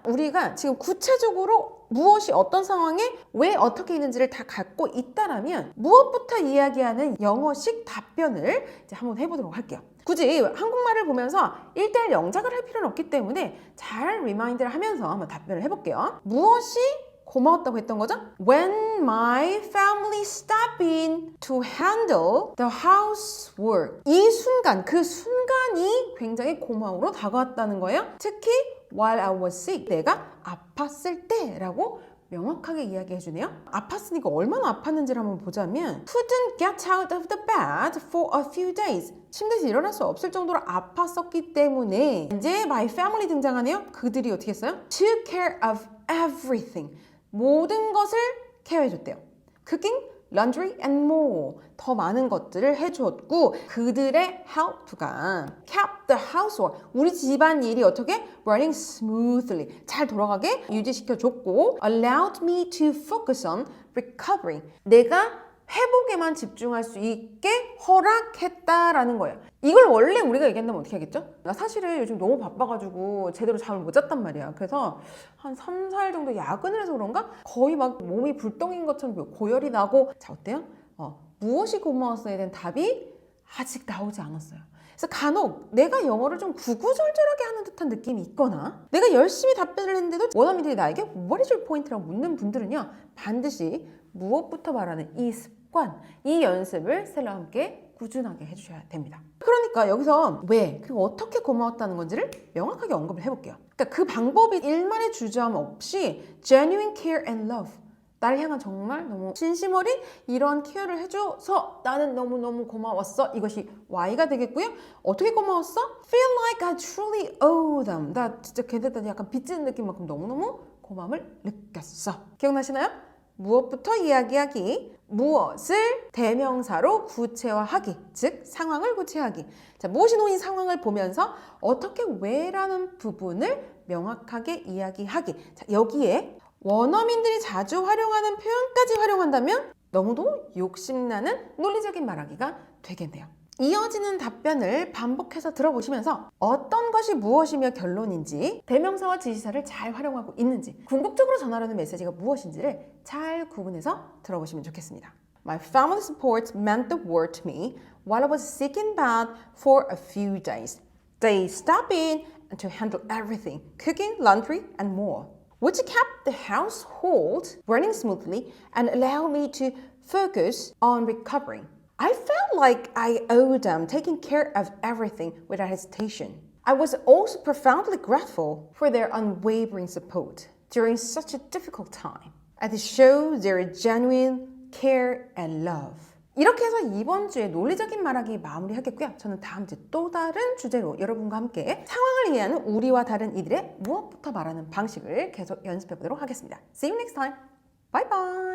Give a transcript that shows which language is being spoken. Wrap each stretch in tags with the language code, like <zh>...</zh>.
<ko>우리가 지금 구체적으로 무엇이 어떤 상황에 왜 어떻게 있는지를 다 갖고 있다라면 무엇부터 이야기하는 영어식 답변을 이제 한번 해보도록 할게요. 굳이 한국말을 보면서 1:1 영작을 할 필요는 없기 때문에 잘 리마인드를 하면서 한번 답변을 해볼게요. 무엇이 고마웠다고 했던 거죠?</ko> <en>When my family stopped in to handle the housework.</en> <ko>이 순간, 그 순간이 굉장히 고마움으로 다가왔다는 거예요. 특히</ko> <en>while I was sick.</en> <ko>내가 아팠을 때라고 명확하게 이야기해 주네요. 아팠으니까 얼마나 아팠는지를 한번 보자면</ko> <en>couldn't get out of the bed for a few days.</en> <ko>침대에서 일어날 수 없을 정도로 아팠었기 때문에 이제</ko> <en>my family</en> <ko>등장하네요. 그들이 어떻게 했어요?</ko> <en>took care of everything.</en> <ko>모든 것을 케어해줬대요.</ko> <en>cooking, laundry and more.</en> <ko>더 많은 것들을 해주었고 그들의 help가</ko> <en>kept the household.</en> <ko>우리 집안 일이 어떻게?</ko> <en>running smoothly.</en> <ko>잘 돌아가게 유지시켜줬고</ko> <en>allowed me to focus on recovering.</en> <ko>내가 회복에만 집중할 수 있게 허락했다라는 거예요. 이걸 원래 우리가 얘기한다면 어떻게 하겠죠? 나 사실은 요즘 너무 바빠가지고 제대로 잠을 못 잤단 말이야. 그래서 한 3, 4일 정도 야근을 해서 그런가? 거의 막 몸이 불덩인 것처럼 고열이 나고 자 어때요? 무엇이 고마웠어에 대한 답이 아직 나오지 않았어요. 그래서 간혹 내가 영어를 좀 구구절절하게 하는 듯한 느낌이 있거나 내가 열심히 답변을 했는데도 원어민들이 나에게</ko> <en>What is your point</en> <ko>라고 묻는 분들은요 반드시 무엇부터 말하는 이 습관, 이 연습을 셀러와 함께 꾸준하게 해주셔야 됩니다. 그러니까 여기서 왜 그리고 어떻게 고마웠다는 건지를 명확하게 언급을 해볼게요. 그러니까 그 방법이 일말의 주저함 없이</ko> <en>genuine care and love</en> <ko>나를 향한 정말 너무 진심 어린 이런 케어를 해줘서 나는 너무너무 고마웠어. 이것이 Y가 되겠고요. 어떻게 고마웠어?</ko> <en>Feel like I truly owe them.</en> <ko>나 진짜 걔네들 약간 빚지는 느낌만큼 너무너무 고마움을 느꼈어. 기억나시나요? 무엇부터 이야기하기, 무엇을 대명사로 구체화하기, 즉 상황을 구체화하기. 자, 무엇이 놓인 상황을 보면서 어떻게 왜라는 부분을 명확하게 이야기하기. 자, 여기에 원어민들이 자주 활용하는 표현까지 활용한다면 너무도 욕심나는 논리적인 말하기가 되겠네요. 이어지는 답변을 반복해서 들어보시면서 어떤 것이 무엇이며 결론인지 대명사와 지시사를 잘 활용하고 있는지 궁극적으로 전하려는 메시지가 무엇인지를 잘 구분해서 들어보시면 좋겠습니다.</ko> <en>My family support meant the world to me while I was sick in bed for a few days. They stopped in to handle everything, cooking, laundry, and more, which kept the household running smoothly and allowed me to focus on recovering. I felt like I owed them taking care of everything without hesitation. I was also profoundly grateful for their unwavering support during such a difficult time, and it shows their genuine care and love.</en> <ko>이렇게 해서 이번 주에 논리적인 말하기 마무리하겠고요. 저는 다음 주 또 다른 주제로 여러분과 함께 상황을 이해하는 우리와 다른 이들의 무엇부터 말하는 방식을 계속 연습해 보도록 하겠습니다.</ko> <en>See you next time. Bye bye.</en>